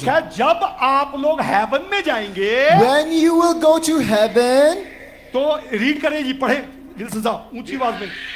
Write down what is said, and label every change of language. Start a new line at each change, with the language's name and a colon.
Hindi: लिखा है जब आप लोग हेवन में जाएंगे
English: When you will go to heaven,
Hindi: तो रीड करें जी, पढ़े विल्सन साहब ऊंची आवाज में।